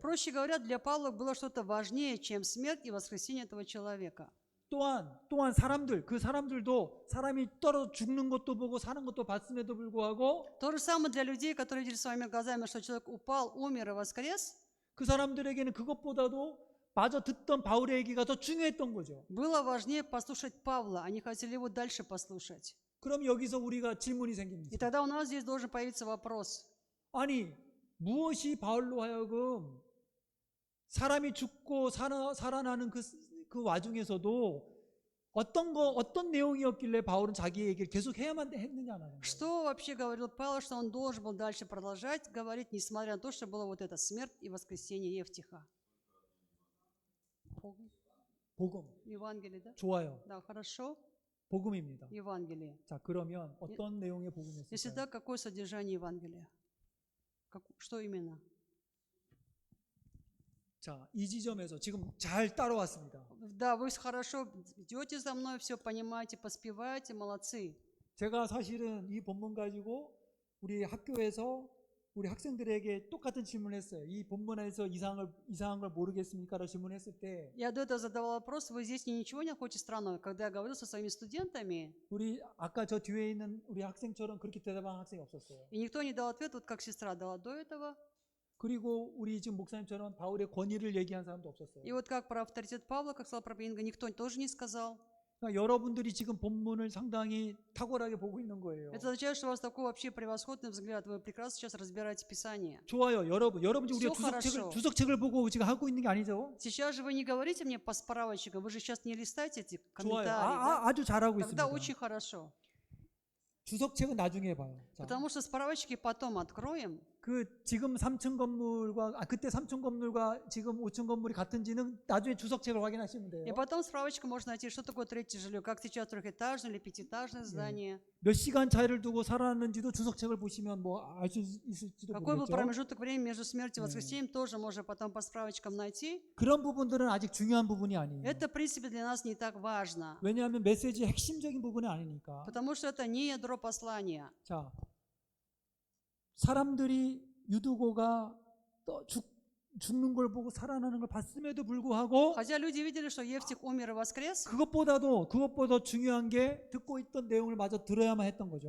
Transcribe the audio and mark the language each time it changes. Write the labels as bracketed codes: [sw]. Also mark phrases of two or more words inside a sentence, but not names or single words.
[ru] Проще говоря, для Павла было что-то важнее, чем смерть и воскресение этого человека. [ko] 또한 사람들도 사람이 떨어져 죽는 것도 보고 사는 것도 봤음에도 불구하고 [ru] То же самое для людей, которые видели своими глазами, что человек упал, умер и воскрес. [ko] 그 사람들에게는 그것보다도 마저 듣던 바울의 얘기가 더 중요했던 거죠. [ru] Было важнее послушать Павла, они хотели его дальше послушать. [ko] 그럼 여기서 우리가 질문이 [ru] И [ko] 생깁니다. [ru] тогда у нас здесь должен появиться вопрос. [ko] 아니, 무엇이 바울로 하여금 사람이 죽고 살아나는 그 와중에서도 어떤 내용이었길래 바울은 자기 얘기를 계속 해야만 했느냐는 거예요. [ru] Что вообще говорил Павел, что он должен был дальше продолжать говорить, несмотря на то, что была вот эта смерть и воскресение Евтиха? [ko] 복음. [ru] Евангелие, да? [ko] 좋아요. [ru] Да, хорошо. [ko] 복음입니다. [ru] Евангелие. [ko] 자, 그러면 어떤 내용의 [ru] Если [ko] 복음이었을까요? [ru] да, какое содержание Евангелия? Что именно? [ko] 자, 이 지점에서 지금 잘 따라왔습니다. [ru] Да, вы хорошо идете за мной, все понимаете, поспеваете, молодцы. [ko] 제가 사실은 이 본문 가지고 우리 학교에서 우리 학생들에게 똑같은 질문을 했어요. 이 본문에서 이상한 걸 모르겠습니까? 라고 질문했을 때 [ru] Я до этого задавал вопрос, вы здесь ничего не находите странного? Когда я говорил со своими студентами, [ko] 우리 아까 저 뒤에 있는 우리 학생처럼 그렇게 대답한 학생이 없었어요. [ru] и никто не дал ответ, вот как сестра дала до этого, [ko] 그리고 우리 지금 목사님처럼 바울의 권위를 얘기한 사람도 없었어요. [ru] и вот как про авторитет Павла, как сказал про Инга, никто тоже не сказал. [ko] 그러니까 여러분들이 지금 본문을 상당히 탁월하게 보고 있는 거예요. [ru] Это означает, что у вас такой вообще превосходный взгляд, вы прекрасно сейчас разбираете Писание. [ko] 좋아요, 여러분 지금 우리가 [ru] Всё хорошо. [ko] 주석책을 보고 지금 하고 있는 게 아니죠? [ru] Сейчас же вы не говорите мне по справочникам, вы же сейчас не листаете эти [ko] 좋아요. [ru] комментарии, да? [ko] 아주 잘하고 [ru] Тогда [ko] 있습니다. [ru] очень хорошо. [ko] 주석책은 나중에 봐요. 자, [ru] Потому что справочники потом откроем. [ko] 그 지금 3층 건물과 그때 3층 건물과 지금 5층 건물이 같은지는 나중에 주석책을 확인하시면 돼요. [ru] И потом справочка можно найти, что такое третье жилье, как сейчас трехэтажное или пятиэтажное здание. [ko] 몇 시간 차이를 두고 살았는지도 주석책을 보시면 뭐 알 수 있을지도 [ru] Какой был [ko] 모르겠죠. [ru] промежуток времени между смертью и воскресением, тоже можно потом по справочкам найти. [ko] 그런 부분들은 아직 중요한 부분이 아니에요. [ru] Это, в принципе, для нас не так важно, [ko] 왜냐하면 메시지의 핵심적인 부분이 아니니까. [ru] потому что это не ядро послания. [ko] 자, 사람들이 유두고가 죽는 걸 보고 살아나는 걸 봤음에도 불구하고 [ru] Хотя люди видели, что Евтих умер и воскрес, [ko] 그것보다 중요한 게 듣고 있던 내용을 마저 들어야만 했던 거죠.